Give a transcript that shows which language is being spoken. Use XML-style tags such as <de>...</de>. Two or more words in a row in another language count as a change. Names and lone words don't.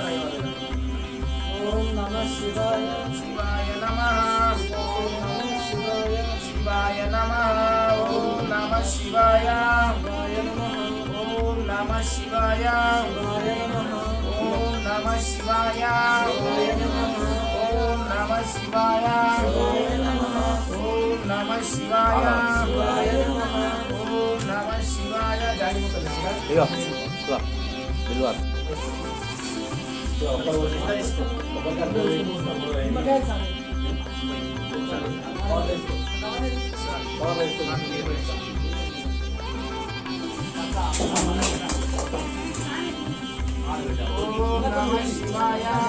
<sa>ओम नमः शिवाय शिवाय नमः ओम नमः शिवाय शिवाय नमः ओम नमः शिवाय ओम नमः शिवाय ओम नमः शिवाय ओम नमः शिवाय ओम नमः शिवाय ओम</sa> <te>జాగి ముక్కలు తెచ్చిరా? ఇగో ఇగో బిల్లు ఎంత తీసుకో?</te> <sa>ఓం నమః శివాయ.</sa>